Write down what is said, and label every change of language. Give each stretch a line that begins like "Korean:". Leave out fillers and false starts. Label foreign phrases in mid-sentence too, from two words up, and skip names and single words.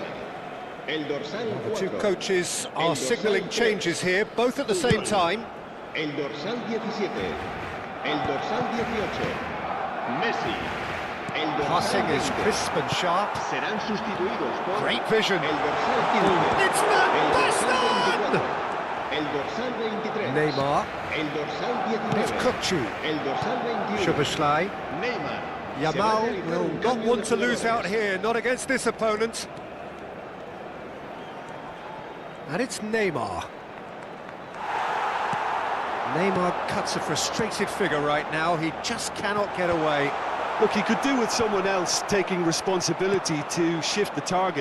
Spanish: El dorsal
English: The two
Spanish: 4.
English: coaches are signalling changes here, both at the same time.
Spanish: El dorsal 17. El dorsal 18. Messi. El dorsal
English: Passing is
Spanish: 20.
English: crisp and sharp.
Spanish: Serán sustituidos por
English: Great vision.
Spanish: el dorsal 15.
English: It's not
Spanish: el dorsal
English: Boston!
Spanish: 24. El dorsal 23. Neymar. El dorsal 19.
English: It's Kukçu.
Spanish: El dorsal 21.
English: Szoboszlai. Neymar. Yamal will not want to lose out here, not against this opponent. And it's Neymar. Neymar cuts a frustrated figure right now. He just cannot get away. Look, he could do with someone else taking responsibility to shift the target.